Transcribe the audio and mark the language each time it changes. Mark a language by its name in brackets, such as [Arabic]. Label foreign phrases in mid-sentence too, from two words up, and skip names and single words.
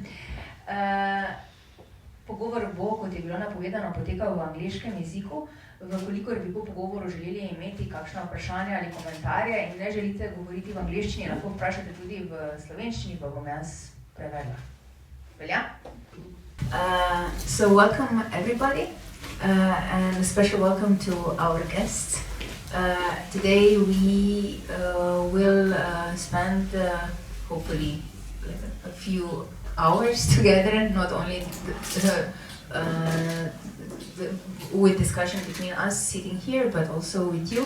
[Slovenian] Pogovor bo, kot je bilo napovedano, potekal v angleškem jeziku. Vkolikor bi po pogovoru želeli imeti kakšna vprašanja ali komentarje in ne želite govoriti v angleščini, lahko vprašate tudi v slovenščini, pa bom jaz prevedla. Velja? [English] So welcome everybody and a special welcome to our guests. Today we will spend hopefully a few hours together, not only with discussion between us sitting here, but also with you.